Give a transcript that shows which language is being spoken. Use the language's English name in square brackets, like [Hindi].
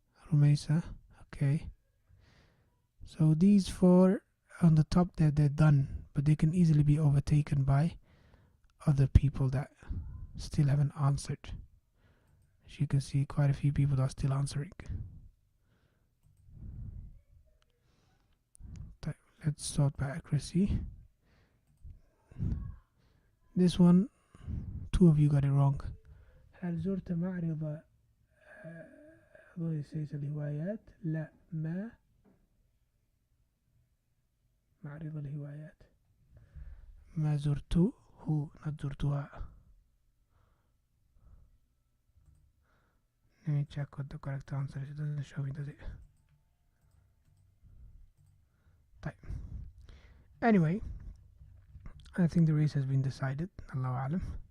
[English] Rumeisa, okay. So these 4 on the top there, they're done, but they can easily be overtaken by other people that still haven't answered. As you can see, quite a few people are still answering. Let's sort by accuracy. This one, 2 of you got it wrong. [Arabic] هل زرت معرض الهوايات؟ لا، ما معرض الهوايات. ما زرته [English] not [Arabic] زرتها. [English] Let me check what the correct answer is. It doesn't show me, does it? [Arabic] طيب. [English] Anyway, I think the race has been decided. Allahu Alam.